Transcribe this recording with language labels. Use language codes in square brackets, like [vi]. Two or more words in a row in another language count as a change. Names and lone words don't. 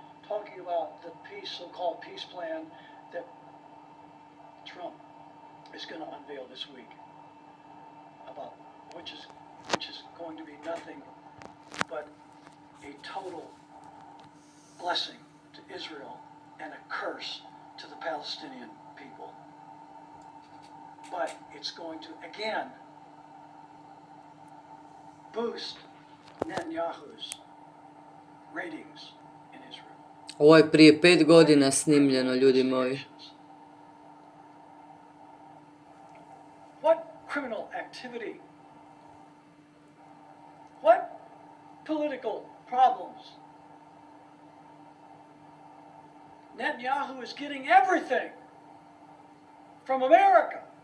[en] talking about the peace, so-called peace plan that Trump is going to unveil this week, about which is going to be nothing but a total blessing to Israel and a curse to the Palestinian people. But it's going to again boost Netanyahu's ratings in Israel. [hr] Ovo je prije 5 godina snimljeno, ljudi moji. [en] What criminal activity? What political problems? Netanyahu is getting everything from America.